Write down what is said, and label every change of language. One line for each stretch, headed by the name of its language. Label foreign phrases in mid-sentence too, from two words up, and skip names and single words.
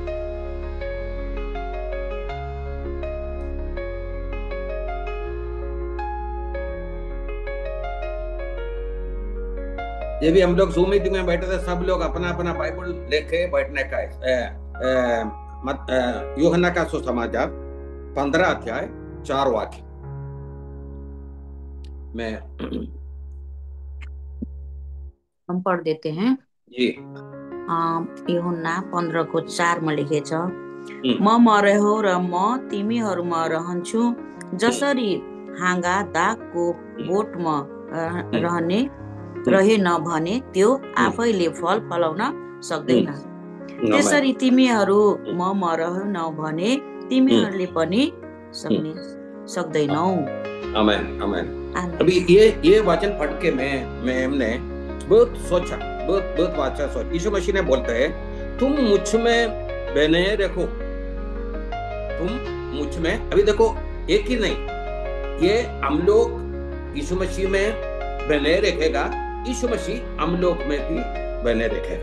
Hindi: ये भी हम लोग जूम मीटिंग में बैठे थे, सब लोग अपना अपना बाइबल लेके बैठने का है। यूहन्ना का सुसमाचार 15 अध्याय 4 वाक्य में हम पढ़ देते हैं जी।
Nepali: यूहन्ना 15 को 4 में लेखे छ, म मरेहो र म तिमीहरूमा रहन्छु, जसरी हाँगा दागको बोटमा रहने रहे न भने त्यो आफैले फल फलाउन सक्दैन। त्यसरी तिमीहरू ममा रहन भने तिमीहरूले पनि सक्दैनौ। आमेन आमेन।
Hindi: अभी ये वचन पढ़ के हमने बहुत सोचा, बहुत अच्छा सोचा। यीशु मसीह ने बोलते हैं तुम मुझ में बने रखो, तुम मुझ में। अभी देखो एक ही नहीं, ये हम लोग यीशु मसीह में बने रखेगा, यीशु मसीह हम लोग में भी बने रखेगा।